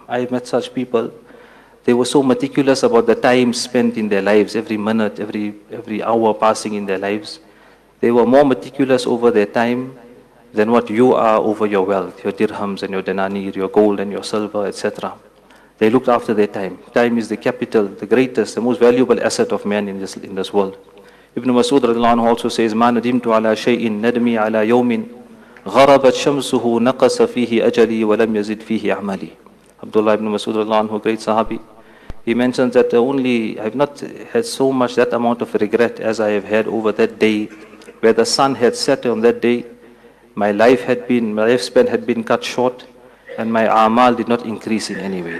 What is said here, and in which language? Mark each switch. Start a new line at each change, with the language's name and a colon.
English: I have met such people, they were so meticulous about the time spent in their lives, every minute, every hour passing in their lives. They were more meticulous over their time than what you are over your wealth, your dirhams and your denanir, your gold and your silver, etc. They looked after their time. Time is the capital, the greatest, the most valuable asset of man in this world. Ibn Masud radhiyallahu anhu also says,
Arabic: مَا نَدِمْتُ عَلَى شَيْءٍ نَدْمِي عَلَى يَوْمٍ غَرَبَتْ شَمْسُهُ نَقَصَ فِيهِ أَجَلِي وَلَمْ يَزِدْ فِيهِ أَعْمَلِي.
English: Abdullah ibn Masud radhiyallahu anhu, great Sahabi, he mentions that I have not had so much that amount of regret as I have had over that day where the sun had set on that day. My lifespan had been cut short, and my a'mal did not increase in any way.